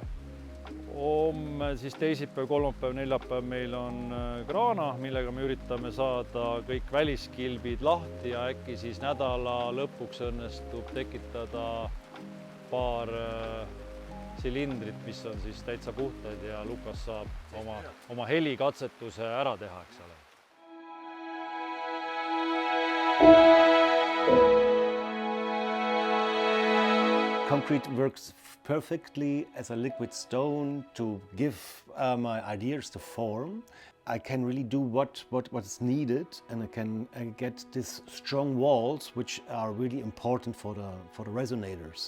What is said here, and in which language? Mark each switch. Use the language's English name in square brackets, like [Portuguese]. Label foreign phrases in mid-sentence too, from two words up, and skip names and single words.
[Estonian] Homme siis teisipäev, kolmapäev, neljapäev meil on kraana, millega me üritame saada kõik väliskilbid lahti ja äkki siis nädala lõpuks õnnestub tekitada paar silindrit, mis on siis täitsa puhtad ja Lukas saab oma helikatsetuse ära teha, eks ole. [English] Concrete works perfectly as a liquid stone to give my ideas to form. I can really do what is needed, and I can get these strong walls, which are really important for the resonators.